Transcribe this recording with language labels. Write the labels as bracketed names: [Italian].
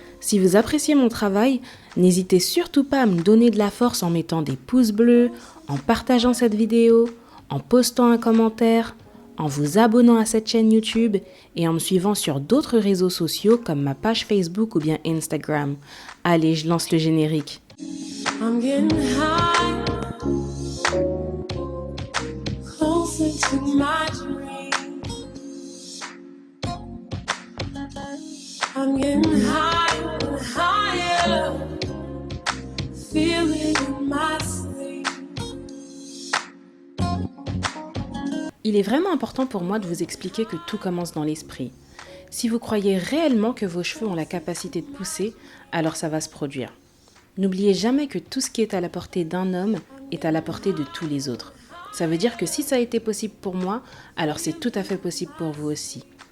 [French] Si vous appréciez mon travail, n'hésitez surtout pas à me donner de la force en mettant des pouces bleus, en partageant cette vidéo, en postant un commentaire, en vous abonnant à cette chaîne YouTube et en me suivant sur d'autres réseaux sociaux comme ma page Facebook ou bien Instagram. Allez, je lance le générique. [English] I'm getting high, closer to my dream. I'm getting higher and higher, feel it in my sleep. [French] Il est vraiment important pour moi de vous expliquer que tout commence dans l'esprit. Si vous croyez réellement que vos cheveux ont la capacité de pousser, alors ça va se produire. N'oubliez jamais que tout ce qui est à la portée d'un homme est à la portée de tous les autres. Ça veut dire que si ça a été possible pour moi, alors c'est tout à fait possible pour vous aussi.